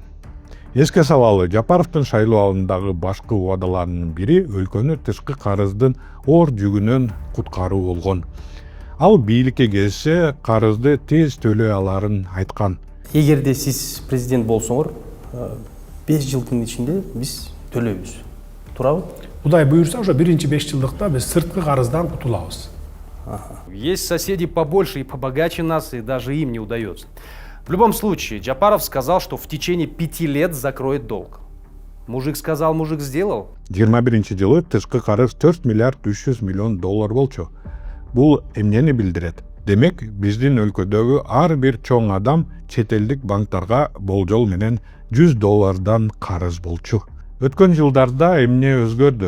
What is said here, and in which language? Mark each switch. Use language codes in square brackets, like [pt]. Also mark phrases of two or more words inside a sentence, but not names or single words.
[ky] Эске салалы, Жапаровдун шайлоо алдындагы башкы убадаларынын бири өлкөнү тышкы карыздын оор жүгүнөн куткаруу болгон. Ал бийликке келсе, карызды тез төлөй аларын айткан. Эгерде сиз президент болсоңор, 5 жылдын ичинде биз төлөйбүз. Туурабы? Кудай буюрса, ошо биринчи 5 жылдыкта биз сырткы карыздан кутулабыз. [ru] Есть соседи побольше и побогаче нас, и даже им не удается. В любом случае, Джапаров сказал, что в течение 5 лет закроет долг. Мужик сказал, мужик сделал. [ky] 21-жылы тышкы карыз 4 миллиард 300 миллион доллар болчу. Бул эмнени билдирет? Демек, биздин өлкөдөгү ар бир чоң адам чет элдик банктарга болжол менен 100 доллардан карыз болчу. Өткөн жылдарда эмне өзгөрдү?